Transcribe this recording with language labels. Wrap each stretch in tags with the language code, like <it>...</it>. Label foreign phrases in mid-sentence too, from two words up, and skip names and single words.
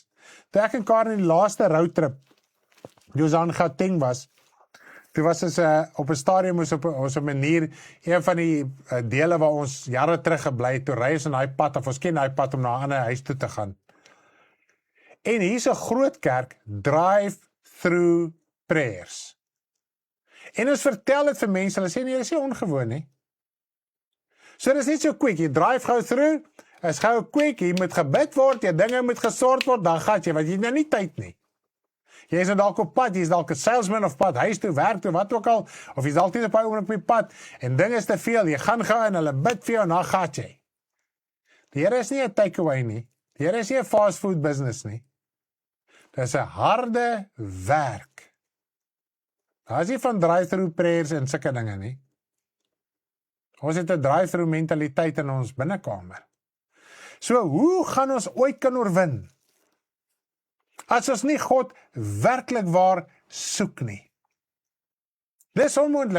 <af>Toe ek en Karen die laaste roadtrip, die ons aan Gauteng was, toe was ons op 'n stadium, ons op 'n manier, een van die dele waar ons jare terug gebly het, toe ry ons in daai pad, of ons ken daai pad om na 'n ander huis toe te gaan. En hier's 'n groot kerk,</af> <en>drive-through prayers.</en> <af>En ons vertel dit vir mense, hulle sê nee, dit is nie ongewoon nie. So dit is net so quick, jy drive gou through, is gou quick, jy moet gebid word, jy dinge moet gesort word, dan gaan jy, want jy het nou nie tyd nie. Jy is dalk op pad, jy is dalk 'n salesman of pad, huis toe, werk toe, wat ook al, of jy is dalk nie op 'n oomblik op die pad, en dinge is te veel, jy gaan gou en hulle bid vir jou, en dan gaan jy. Die Here is nie 'n takeaway nie, die Here is nie 'n</af> <en>fast food business</en> <af>nie. Dit is 'n harde werk. Daar is nie van</af> <en>drive-through prayers</en> <af>en sulke dinge nie. Ons het 'n drive-through mentaliteit in ons binnekamer. So hoe gaan ons ooit kan oorwin? As ons nie God werklik waar soek nie. Dis onmoontlik.</af>